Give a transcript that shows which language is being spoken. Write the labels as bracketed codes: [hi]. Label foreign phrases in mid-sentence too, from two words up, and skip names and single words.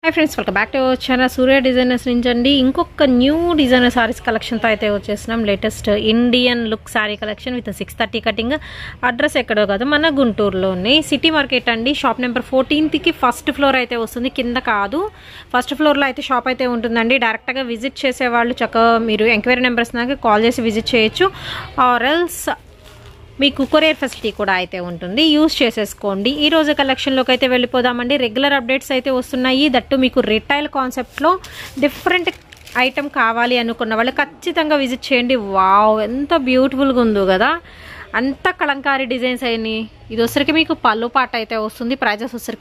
[en] Hi friends welcome back to our channel Surya Designers [te] నుంచండి ఇంకొక [en] new designer sarees collection [te] తో అయితే వచ్చేసాం [en] latest Indian look saree collection with 630 cutting [te] అడ్రస్ ఎక్కడో కాదు మన గుంటూరులోనే [en] city market [te] అండి [en] shop number 14 [te] కి [en] first floor [te] అయితే వస్తుంది కింద కాదు [en] first floor [te] లో అయితే షాప్ అయితే ఉంటుందండి డైరెక్ట్ గా విజిట్ చేసే వాళ్ళు చక్కా మీరు [en] enquiry numbers [te] నాకి కాల్ చేసి విజిట్ చేయొచ్చు [en] or else [te] మీకు [en] courier facility [te] కూడా అయితే ఉంటుంది యూస్ చేసేసుకోండి ఈ రోజు కలెక్షన్ లోకి అయితే వెళ్ళిపోదామండి [en] regular updates [te] అయితే వస్తున్నాయి దట్టు మీకు [en] retail concept [te] లో [en] different item [te] కావాలి అనుకున్న వాళ్ళు ఖచ్చితంగా విజిట్ చేయండి వావ్ ఎంత బ్యూటిఫుల్ గా ఉందో కదా అంత కలంకారీ డిజైన్స్ అయిని ఇది వచ్చరికి మీకు పల్లు పాట అయితే వస్తుంది ప్రైజెస్ వచ్చరికి